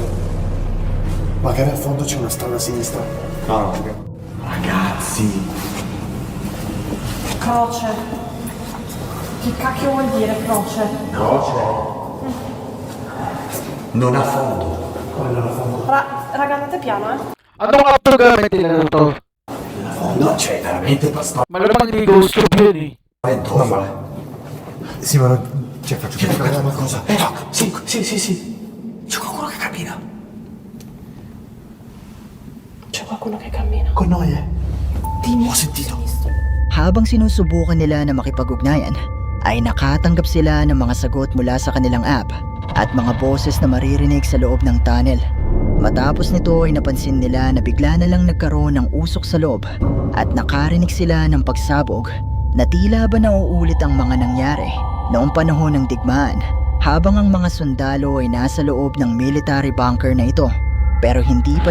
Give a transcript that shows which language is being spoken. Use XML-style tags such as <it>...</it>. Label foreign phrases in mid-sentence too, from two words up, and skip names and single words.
<it>Magari al fondo c'è una strada a sinistra. No. Ragazzi. Croce. Che cacchio vuol dire croce? Non ha fondo. Raga, andate piano,</it> <tl>Anong after gamit nila to?</tl> <it>Fondo c'è veramente</it> <tl>Malamang hindi</tl> <en>ghost tube</en> <tl>yun eh.</tl> <it>spaventoso. Sì, ma non... Cioè, faccio C'è capire qualcosa. No, sì. C'è qualcuno che cammina. C'è qualcuno che cammina. Con noi, Dimmi. Ho sentito. Sinistra.</it> <tl>Habang sinusubukan nila na makipag-ugnayan, ay nakatanggap sila ng mga sagot mula sa kanilang app at mga boses na maririnig sa loob ng tunnel. Matapos nito ay napansin nila na bigla na lang nagkaroon ng usok sa loob at nakarinig sila ng pagsabog na tila ba nauulit ang mga nangyari noong panahon ng digmaan habang ang mga sundalo ay nasa loob ng</tl> <en>military bunker</en> <tl>na ito pero hindi pa</tl>